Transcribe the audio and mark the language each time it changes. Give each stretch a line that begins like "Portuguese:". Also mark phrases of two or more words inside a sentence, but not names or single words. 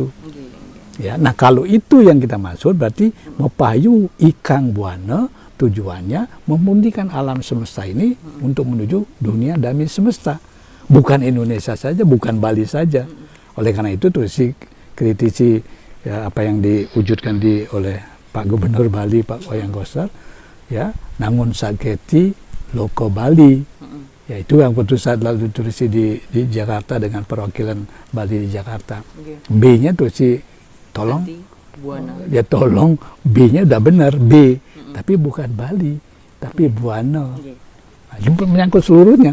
Indonesian: Ya, nah kalau itu yang kita maksud berarti Mempahayu Ikang Buana tujuannya memurnikan alam semesta ini untuk menuju dunia damai semesta. Bukan Indonesia saja, bukan Bali saja. Oleh karena itu terus kritisi ya, apa yang diwujudkan oleh Pak Gubernur Bali, Pak Wayang Koster, ya, Nangun Saketi Loko Bali. Ya, itu yang saat lalu ditulis di Jakarta dengan perwakilan Bali di Jakarta. B-nya tuh tolong, Buana. ya tolong B-nya udah benar B, tapi bukan Bali, tapi Buana. Nah, itu menyangkut seluruhnya.